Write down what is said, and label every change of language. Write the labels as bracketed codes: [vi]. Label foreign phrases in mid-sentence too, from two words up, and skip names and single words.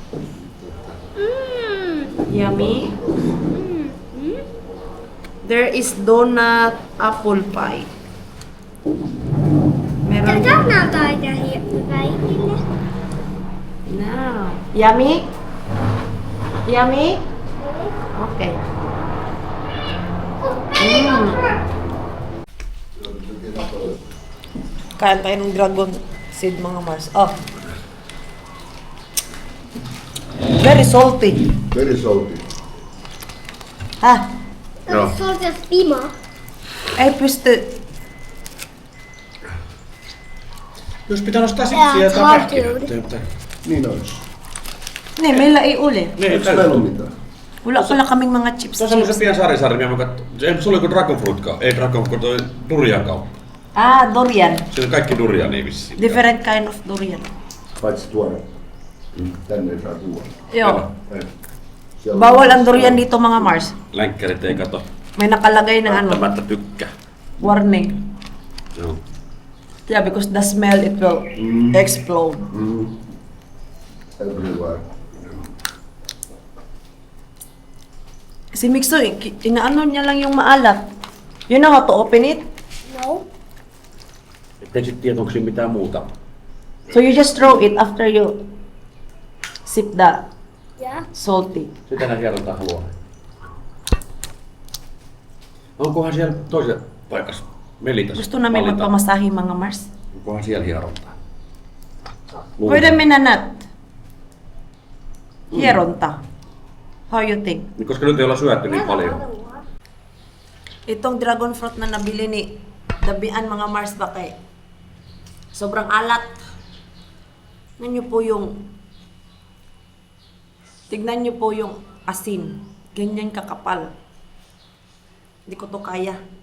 [en] Yummy. There is donut apple pie. [tl] Meron. [en] Not die here, right? No. Yummy? Yummy? Okay. [tl] Kain tayo ng [en] dragon seed [tl] mga Mars. [en] Oh. Very salty. Very salty. Ha? That's sort of steamer. [fi] Ei pysty. Jos pitää nostaa [en] Yeah, [fi] sipsiä [en] it's [fi] tai [en] hard [fi] pähkinöitä. Niin olisi. Niin, meillä ei ole. Niin, Eikö meillä ole mitään? [tl] Wala pala kaming mga chips. [fi] Se on semmoisen pieni sarisarja, mä katsoin. Se oli kuin [en] Dragon Fruit, [fi] ei [en] Dragon Fruit, [fi] toi durian kauppa. [en] Ah, durian. [fi] Se on kaikki duriania vissiin. [en] Different kind of durian. [fi] Paitsi tuoda. Tänne ei saa tuoda. Joo. Ei. Siellä on- [tl] Bawal ang durian dito mga Mars. [fi] Länkkärit ei kato. [tl] May nakalagay na ano, [fi] Välttämättä tykkää. [en] warning. [fi] Joo. [en] Yeah, because the smell it will explode. Everywhere. [tl] Si Mixo, inaano niya lang yung maalat. [en] You know how to open it? No. [fi] Ettei sit tiedä, onko siinä mitään muuta. [en] So you just throw it after you sip the Yeah. salty. [fi] Sitä nää hierontaa haluaa. Onkohan siellä toisessa paikassa? Melitas. [tl] Gusto namin [fi] valita. [tl] magpamasahe mga Mars. [fi] Onkohan siellä hierontaa? [tl] Pwede minanat. Hieronta. [en] How you think? [fi] Niin, koska nyt ei olla syötty niin paljon. [tl] Itong [en] dragon fruit [tl] na nabili ni Dabian mga Mars ba kay sobrang alat. Tignan nyo po yung asin. Ganyan kakapal. Hindi ko to kaya.